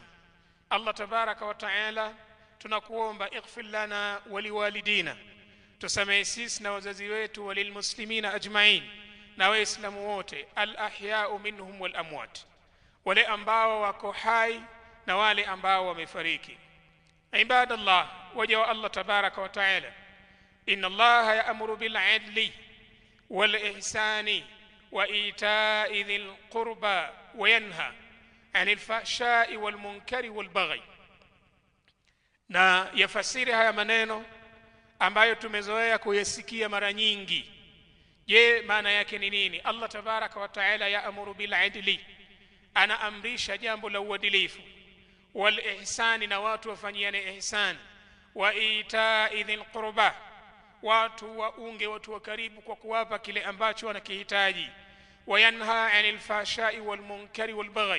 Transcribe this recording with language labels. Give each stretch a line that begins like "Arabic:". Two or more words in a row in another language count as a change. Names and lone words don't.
Arabic: الله تبارك وتعالى
Swahili: tunakuomba
Arabic: اغفر لنا ولوالدينا,
Swahili: tusamehe sisi na wazazi wetu,
Arabic: وللمسلمين أجمعين,
Swahili: na Waislamu wote,
Arabic: الأحياء منهم والأموات,
Swahili: wale ambao wako hai na wale ambao wamefariki. Ibadallah, waja wa
Arabic: الله تبارك وتعالى, إن الله يأمر بالعدل والإحسان وإيتاء ذي القربى وينهى عن الفحشاء والمنكر والبغي.
Swahili: Na yafasiri haya maneno ambayo tumezoea kuyasikia mara nyingi. Je, maana yake ni nini?
Arabic: الله تبارك وتعالى يأمر بالعدل,
Swahili: anaamrisha jambo la uadilifu,
Arabic: والإحسان,
Swahili: na watu wafanyiane ihsan,
Arabic: وإيتاء ذي القربى,
Swahili: watu waunge watu wa karibu kwa kuwapa kile ambacho wanakihitaji,
Arabic: وينهى عن الفحشاء والمنكر والبغي.